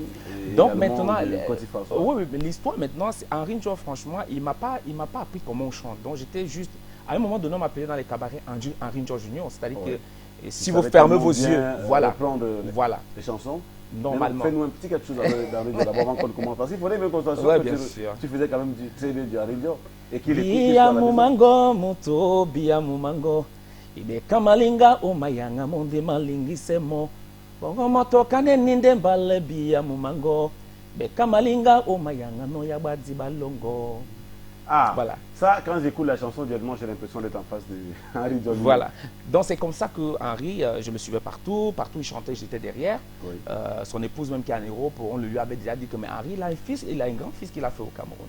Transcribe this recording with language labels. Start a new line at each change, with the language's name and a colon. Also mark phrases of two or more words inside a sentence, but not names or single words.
French: Donc maintenant, oui, mais l'histoire maintenant, Henri Njor, franchement, il ne m'a pas appris comment on chante. Donc j'étais juste, à un moment donné, on m'appelait dans les cabarets Henri Njor Junior, c'est-à-dire que si vous fermez vos yeux, voilà, les chansons. Normalement. Fais-nous un petit quelque chose d'Henri Njor d'abord avant qu'on commence. Parce qu'il faudrait même qu'on soit sûr que tu faisais quand même très bien du Henri Njor. Et qu'il écoute
Duala: Bia mumango, muto, bia mumango. Ibe kamalinga o mayanga monde malingi semo. Bongo moto kane ninde mbale bia mumango. Be kamalinga o mayanga no yabadi balongo.
French: Ah, voilà. Ça, quand j'écoute la chanson, directement, j'ai l'impression d'être en face de Henri Njor. Voilà. Donc, c'est comme ça que Henri, je le suivais partout. Partout, il chantait, j'étais derrière. Son épouse, même qui est en Europe, on lui avait déjà dit que mais Henri, il a un fils, il a un grand fils qu'il a fait au Cameroun.